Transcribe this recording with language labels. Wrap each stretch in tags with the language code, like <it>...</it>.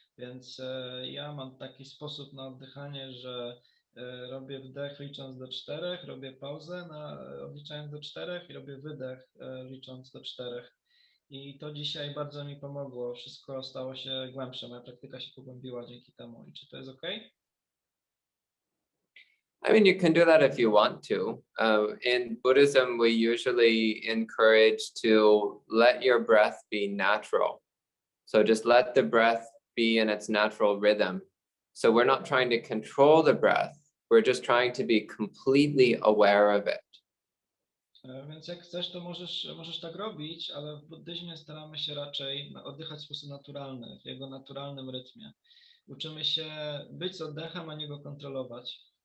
<pl>Więc ja mam taki sposób na oddychanie, że robię wdech licząc do 4, robię pauzę odliczając do 4 i robię wydech licząc do 4. I to dzisiaj bardzo mi pomogło. Wszystko stało się głębsze. Moja praktyka się pogłębiła dzięki temu. I czy to jest okay?</pl> <en>I mean, you can do that if you want to. In Buddhism, we usually encourage to let your breath be natural. So just let the breath be in its natural rhythm. So we're not trying to control the breath. We're just trying to be completely aware of it.</en> <pl>Więc jak chcesz, to możesz tak robić, ale w buddyzmie staramy się raczej oddychać w sposób naturalny, w jego naturalnym rytmie. Uczymy się być z oddechem, a nie go kontrolować.</pl>